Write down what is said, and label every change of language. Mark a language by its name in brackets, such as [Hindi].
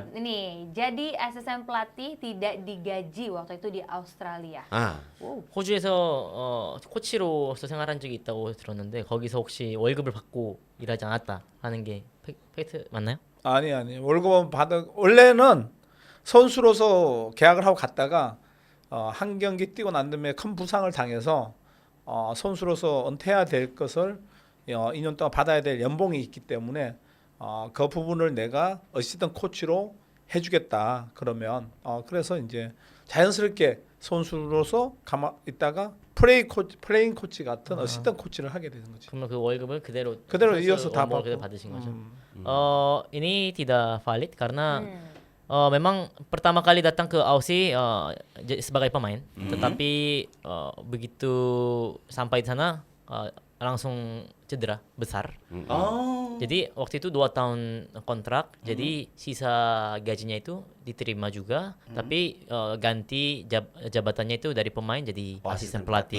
[Indonesian] Ini, jadi asisten pelatih tidak digaji waktu itu di Australia. Ah, [Korean] 호주에서 코치로서 생활한 적이 있다고 들었는데 거기서 혹시 월급을 받고 일하지 않았다 하는 게 팩트 맞나요? 아니 월급은 원래는 선수로서 계약을 하고 갔다가 한 경기 뛰고 난 다음에 큰 부상을 당해서 선수로서 은퇴해야 될 것을 2년 동안 받아야 될 연봉이 있기 때문에 그 부분을 내가 어시스턴트 코치로 해주겠다 그러면 그래서 이제 자연스럽게 선수로서 있다가 플레잉 코치 같은 어시스턴트 코치를 하게 되는 거지. 그러면 그 월급을 그대로 그대로 선수 이어서 다 원봉을 그대로 받고. 받으신 거죠? 음. [Indonesian] Ini tidak valid karena memang pertama kali datang ke Aussie sebagai pemain, tetapi begitu sampai di sana langsung cedera besar. Oh. Jadi waktu itu 2 tahun kontrak, jadi sisa gajinya itu diterima juga, tapi ganti jabatannya itu dari pemain jadi asisten pelatih.